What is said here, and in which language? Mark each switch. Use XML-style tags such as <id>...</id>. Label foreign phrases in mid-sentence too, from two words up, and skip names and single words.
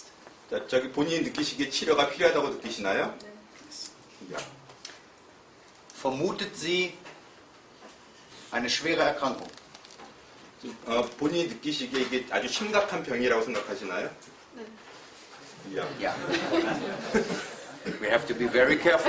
<ko>자, 본인이 느끼시기에 치료가 필요하다고 느끼시나요? 네.</ko> <de>야. Vermutet sie eine schwere Erkrankung?</de> <ko>본인이 느끼시기에 이게 아주 심각한 병이라고 생각하시나요? 네.</ko> <de>야.</de> <en>Yeah. We have to be very careful.</en>